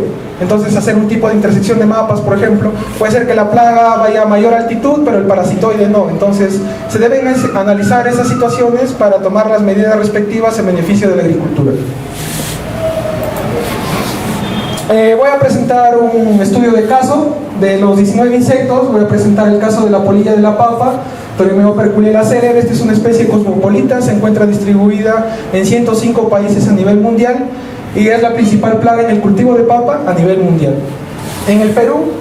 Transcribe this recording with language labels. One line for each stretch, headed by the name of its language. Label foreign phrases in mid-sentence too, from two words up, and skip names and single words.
Spanish: Entonces, hacer un tipo de intersección de mapas, por ejemplo, puede ser que la plaga vaya a mayor altitud, pero el parasitoide no. Entonces, se deben analizar esas situaciones para tomar las medidas respectivas en beneficio de la agricultura. Voy a presentar un estudio de caso de los 19 insectos. Voy a presentar el caso de la polilla de la papa, Torimeo preculela celer. Esta es una especie cosmopolita, se encuentra distribuida en 105 países a nivel mundial y es la principal plaga en el cultivo de papa a nivel mundial. En el Perú,